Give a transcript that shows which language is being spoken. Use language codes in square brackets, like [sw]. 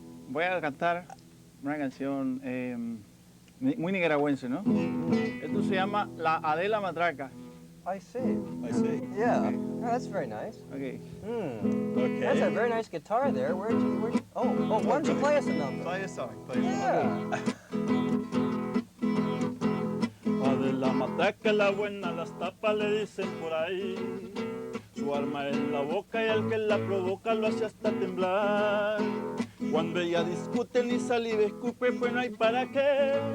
[es] Voy a cantar una canción muy nicaragüense, ¿no? Esto se llama La Adela Matraca. [en] I see. I see. Yeah. Okay. Oh, that's very nice. Okay. Okay. That's a very nice guitar there. Where'd you oh, why don't you play us a number? Play a song. Play a song. Yeah. [es] Adela Matraca, la buena, las tapas le dicen por ahí. Su arma en la boca y al que la provoca lo hace hasta temblar. Cuando ella discute ni saliva escupe, pues no hay para qué.